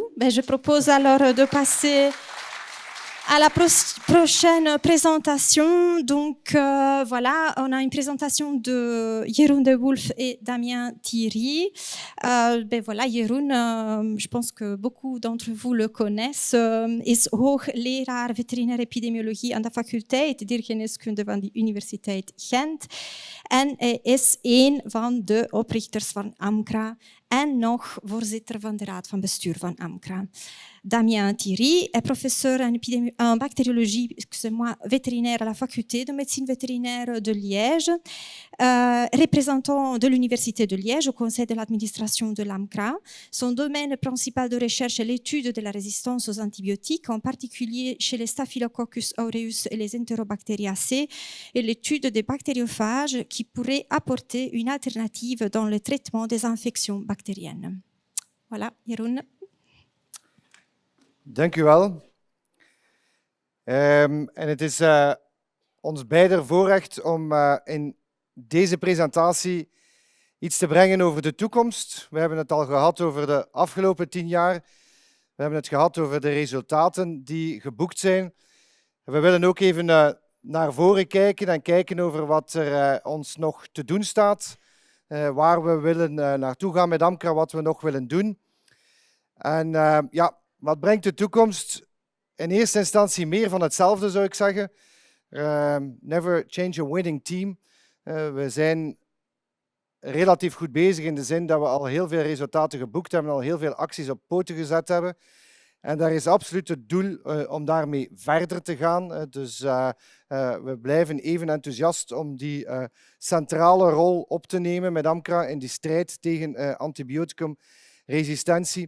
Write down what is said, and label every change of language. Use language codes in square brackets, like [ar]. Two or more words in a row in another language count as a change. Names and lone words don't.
[fr] Ben, je propose alors de passer à la prochaine présentation. Donc voilà, on a une présentation de Jeroen de Wolf et Damien Thierry. Ben voilà, Jeroen, je pense que beaucoup d'entre vous le connaissent, [nl] is hoogleraar veterinaire epidemiologie aan de faculteit diergeneeskunde van de Universiteit Gent. En hij is een van de oprichters van AMCRA en nog voorzitter van de raad van bestuur van AMCRA. [fr] Damien Thierry est professeur en bactériologie vétérinaire à la faculté de médecine vétérinaire de Liège, représentant de l'Université de Liège au conseil de l'administration de l'AMCRA. Son domaine principal de recherche est l'étude de la résistance aux antibiotiques, en particulier chez les Staphylococcus aureus et les Enterobacteriaceae, et l'étude des bactériophages qui pourraient apporter une alternative dans le traitement des infections bactériennes. Voilà, Jeroen. [nl] Dank u wel. En het is ons beider voorrecht om in deze presentatie iets te brengen over de toekomst. We hebben het al gehad over de afgelopen 10 jaar. We hebben het gehad over de resultaten die geboekt zijn. We willen ook even naar voren kijken en kijken over wat er ons nog te doen staat. Waar we willen naartoe gaan met AMCRA, wat we nog willen doen. En ja, wat brengt de toekomst? In eerste instantie meer van hetzelfde, zou ik zeggen. [en] Never change a winning team. [nl] We zijn relatief goed bezig in de zin dat we al heel veel resultaten geboekt hebben, al heel veel acties op poten gezet hebben. En daar is absoluut het doel om daarmee verder te gaan. Dus we blijven even enthousiast om die centrale rol op te nemen met AMCRA in die strijd tegen antibioticumresistentie.